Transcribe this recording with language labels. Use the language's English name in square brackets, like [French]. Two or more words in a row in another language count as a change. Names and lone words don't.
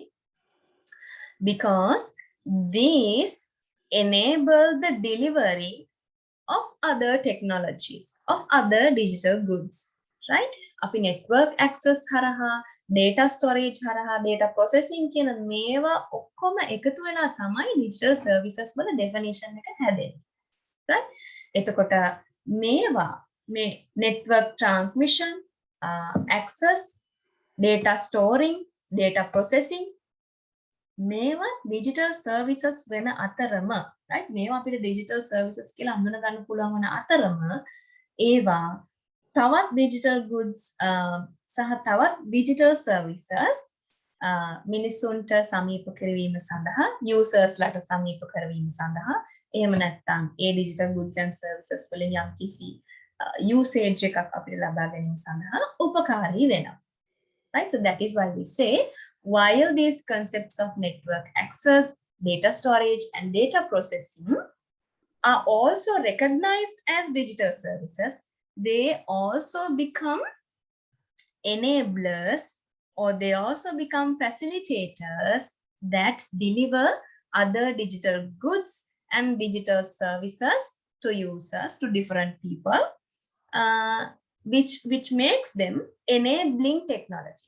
[English] Because these enable the delivery of other technologies, of other digital goods, right? [Sinhala] Api [English] network access [Sinhala] haraha, [English] data storage [Sinhala] haraha, [English] data processing [Sinhala] කියන මේවා ඔක්කොම එකතු වෙලා තමයි [English] digital services [Sinhala] වල definition එක හැදෙන්නේ. right? එතකොට මේවා මේ [English] network transmission, access, data storing, data processing [Sinhala] මේවා [English] digital services [Sinhala] වෙන අතරම, right? මේවා අපිට [English] digital services [Sinhala] කියලා හඳුන ගන්න පුළුවන් වන අතරම ඒවා තවත් [English] digital goods [Sinhala] සහ තවත් [English] digital services [Sinhala] මිනිසුන්ට සමීප කරවීම සඳහා, users ලට සමීප කරවීම සඳහා, එහෙම නැත්නම් ඒ [English] digital goods and services [Sinhala] වලින් යම්කිසි usage එකක් අපිට ලබා ගැනීම සඳහා උපකාරී වෙනවා. [English] Right? So that is why we say, while these concepts of network access, data storage, and data processing are also recognized as digital services, they also become enablers, or they also become facilitators that deliver other digital goods and digital services to users, to different people, which makes them enabling technologies.